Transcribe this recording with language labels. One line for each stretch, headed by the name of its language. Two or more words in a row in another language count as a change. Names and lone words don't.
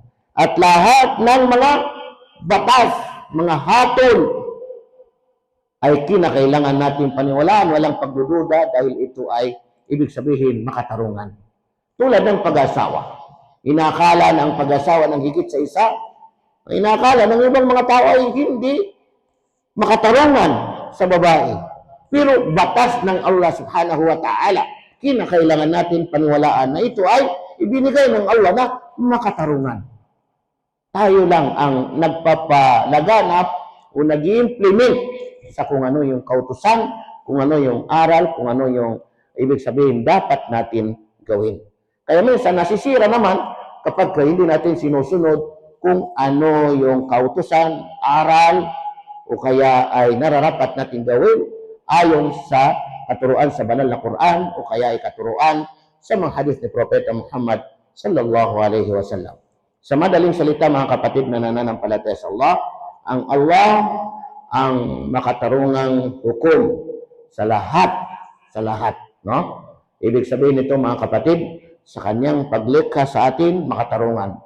Filipino: At lahat ng mga batas, mga hatol, ay kinakailangan natin paniwalaan, walang pagdududa dahil ito ay ibig sabihin makatarungan. Tulad ng pag-asawa. Inakala ng pag-asawa ng higit sa isa, inakala ng ibang mga tao ay hindi makatarungan sa babae. Pero batas ng Allah
Arabic: سبحانه وتعالى,
Filipino: kinakailangan natin paniwalaan na ito ay ibinigay ng Allah na makatarungan. Tayo lang ang nagpapalaganap o nag-i-implement sa kung ano yung kautusan, kung ano yung aral, kung ano yung ibig sabihin dapat natin gawin. Kaya minsan nasisira naman kapag hindi natin sinusunod kung ano yung kautusan, aral, o kaya ay nararapat natin gawin ayon sa katuruan sa banal na Quran o kaya ay katuruan sa mga hadith ni Propeta Muhammad
Arabic: صلى الله عليه وسلم.
Filipino: Sa madaling salita, mga kapatid na nananampalataya sa Allah ang makatarungang hukom sa lahat, no? Ibig sabihin nito, mga kapatid, sa kanyang paglikha sa atin, makatarungan.